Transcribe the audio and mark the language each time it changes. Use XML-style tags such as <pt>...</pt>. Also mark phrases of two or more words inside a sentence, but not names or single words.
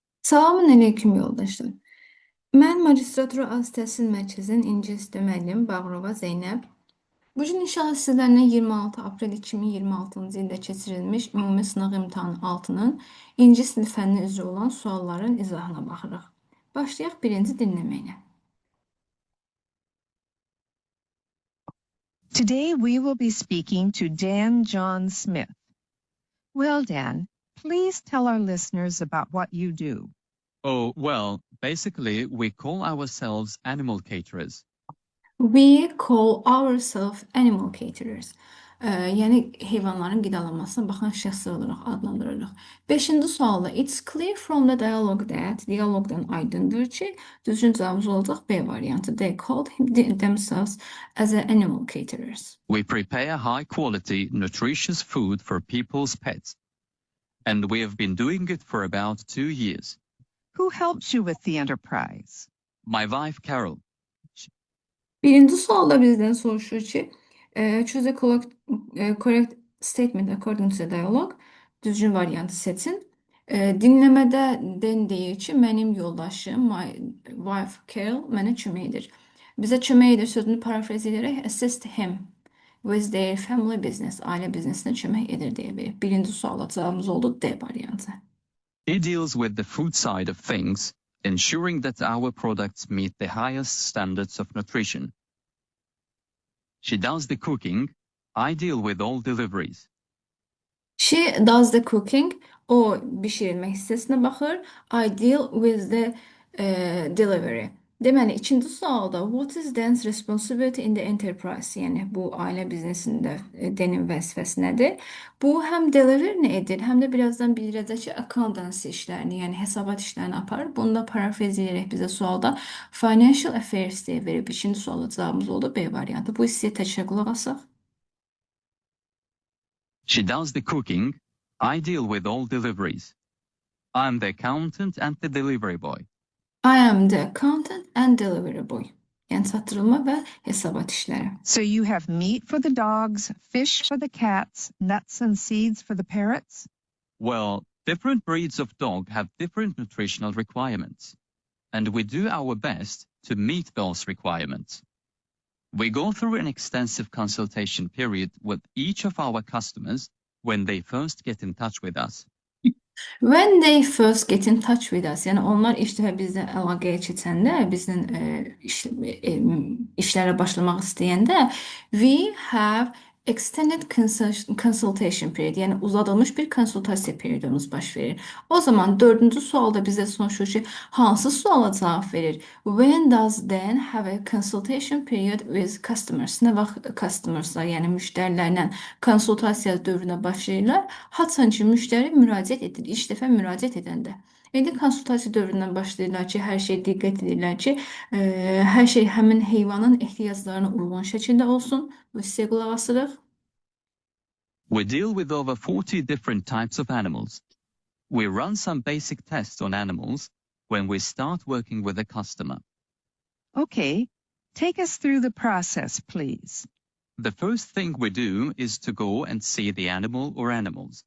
<az>Salamünaleyküm yoldaşlar. Mən Magistratura Az Təhsil Mərkəzinin İngilis dil müəllimi Bağırova Zeynəb. Bu gün inşallah sizlərlə 26 aprel 2026-cı ildə keçirilmiş ümumi sınaq imtahanı 6-nın İngilis dil fənni üzrə olan sualların izahına baxırıq. Başlayaq birinci dinləməklə.</az> <en>Today we will be speaking to Dan John Smith. Well, Dan, please tell our listeners about what you do. Oh, well, basically, we call ourselves animal caterers. We call ourselves animal caterers.</en> <az>Yəni heyvanların qidalanmasına baxan şəxslər olaraq adlandırırıq. 5-ci sualda</az> <en>it's clear from the dialogue that</en> <az>dialoqdan aydındır ki, düzgün cavabımız olacaq B variantı.</az> <en>They called themselves as animal caterers. We prepare high quality, nutritious food for people's pets. And we have been doing it for about 2 years. Who helps you with the enterprise? My wife, Carol.</en> <az>Birinci sualda bizdən soruşur ki,</az> <en>choose a correct statement according to the dialogue.</en> <az>Düzgün variantı seçin. Dinləmədə Den deyir ki, mənim yoldaşım,</az> <en>my wife Carol</en> <az>mənə kömək edir. Bizə kömək edir sözünü parafraz edərək</az> <en>assist him with their family business,</en> <az>ailə biznesinə kömək edir deyə verir. Birinci suala cavabımız oldu D variantı.</az> <en>He deals with the food side of things, ensuring that our products meet the highest standards of nutrition. She does the cooking. I deal with all deliveries. She does the cooking.</en> <az>O bişirilmə hissəsinə baxır.</az> <en>I deal with the delivery.</en> <az>Deməli, ikinci sualda</az> <en>what is Dan's responsibility in the enterprise?</en> <az>Yəni bu ailə biznesində Dan'in vəzifəsi nədir? Bu həm delivery edir, həm də birazdan bildirəcək ki, accountancy işlərini, yəni hesabat işlərini aparır. Bunu da parafraz edərək bizə sualda</az> <en>financial affairs</en> <az>deyə verib. İkinci sualda cavabımız oldu B variantı. Bu hissəyə təkrar qulaq asaq.</az> <en>She does the cooking. I deal with all deliveries. I'm the accountant and the delivery boy. I am the accountant and delivery boy.</en> <az>Yəni çatdırılma və hesabat işləri.</az> <en>So you have meat for the dogs, fish for the cats, nuts and seeds for the parrots? Well, different breeds of dog have different nutritional requirements, and we do our best to meet those requirements. We go through an extensive consultation period with each of our customers when they first get in touch with us. When they first get in touch with us,</en> <az>yəni onlar ilk dəfə bizlə əlaqəyə keçəndə, bizlə işlərə başlamaq istəyəndə,</az> <en>we have extended consultation period,</en> <az>yəni uzadılmış bir konsultasiya periyodumuz baş verir. O zaman dördüncü sualda bizə soruşur ki, hansı suala cavab verir?</az> <en>When does Dan have a consultation period with customers?</en> <az>Nə vaxt customerslar, yəni müştərilərlə konsultasiya dövrünə başlayırlar? Haçan ki, müştəri müraciət edir, ilk dəfə müraciət edəndə. İndi konsultasiya dövründən başlayırlar ki, hər şey diqqət edirlər ki, hər şey həmin heyvanın ehtiyaclarına uyğun şəkildə olsun. Bu hissəyə qulaq asırıq.</az> <en>We deal with over 40 different types of animals. We run some basic tests on animals when we start working with a customer. Okay, take us through the process, please. The first thing we do is to go and see the animal or animals.</en>